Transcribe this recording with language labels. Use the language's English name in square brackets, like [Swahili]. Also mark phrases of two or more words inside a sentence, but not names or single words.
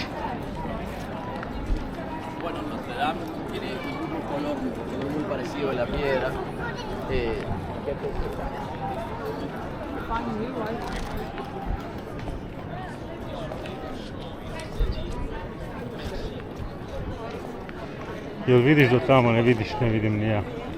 [Spanish] Bueno, Notre Dame tiene un color muy parecido de la piedra. [Serbian] Jel vidiš do tamo, ne vidiš, ne vidim ni ja.